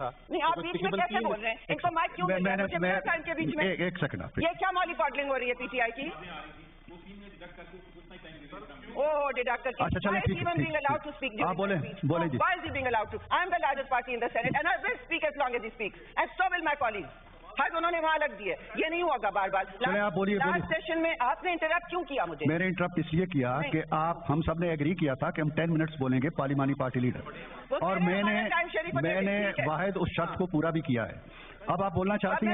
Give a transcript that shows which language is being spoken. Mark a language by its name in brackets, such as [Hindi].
[Urdu] نہیں, آپ بیچ میں کیسے بول رہے ہیں؟ ان کو مائک کیوں ان کے بیچ میں؟ ایک سیکنڈ, آپ یہ کیا مالی پاڈلنگ ہو رہی ہے PTI کی؟ Oh, deductor. [English] Why is he even being allowed to speak during the speech? Why is he being allowed to? I am the largest party in the Senate and I will speak as long as he speaks. And so will my colleagues. [Urdu] حد انہوں نے وہاں لگ دی ہے, یہ نہیں ہوگا بار بار. Last session میں آپ نے انٹرپٹ کیوں کیا مجھے؟ میں نے انٹرپٹ اس لیے کیا کہ ہم سب نے ایگری کیا تھا کہ ہم 10 منٹس بولیں گے پارلیمانی پارٹی لیڈر, اور میں نے واحد اس شرط کو پورا بھی کیا ہے. اب آپ بولنا چاہتی ہیں؟